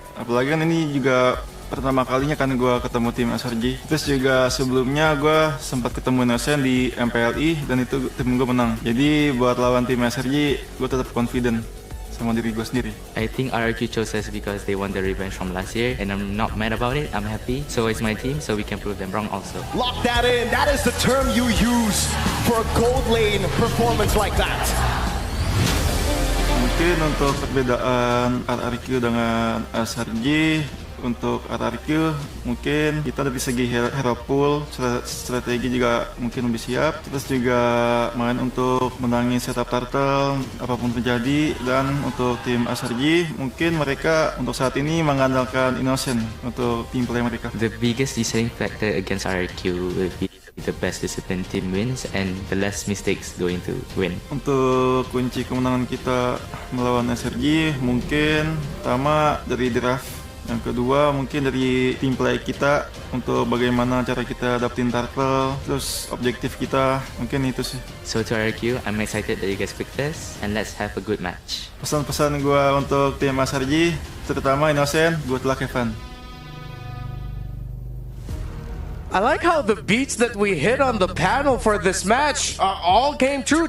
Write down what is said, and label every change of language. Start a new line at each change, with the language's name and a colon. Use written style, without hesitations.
Indonesian: Apalagi kan ini juga pertama kalinya kan gue ketemu tim SRG. Terus juga sebelumnya gue sempat ketemu Innocent di MPLI dan itu tim gue menang. Jadi buat lawan tim SRG, gue tetap confident sama diri gue sendiri.
English: I think RRQ chose us because they want the revenge from last year, and I'm not mad about it. I'm happy. So it's my team, so we can prove them wrong also. Lock that in. That is the term you use for a gold lane performance like that.
Indonesian: Mungkin untuk perbedaan RRQ dengan SRG, untuk RRQ mungkin kita dari segi hero pool, strategi juga mungkin lebih siap. Terus juga main untuk menangin setup turtle apapun terjadi. Dan untuk tim SRG mungkin mereka untuk saat ini mengandalkan Innocent untuk tim play mereka.
English: The biggest deciding factor against RRQ will be the best disciplined team wins and the less mistakes going to win.
Indonesian: Untuk kunci kemenangan kita melawan SRG mungkin pertama dari draft, yang kedua mungkin dari team play kita untuk bagaimana cara kita dapetin turtle, terus objektif kita, mungkin itu sih.
English: So to RRQ, I'm excited that you guys picked us and let's have a good match.
Indonesian: Pesan-pesan gue untuk tim SRG, terutama Innocent,
English: good luck, have fun. I like how the beats that we hit on the panel for this match all came true.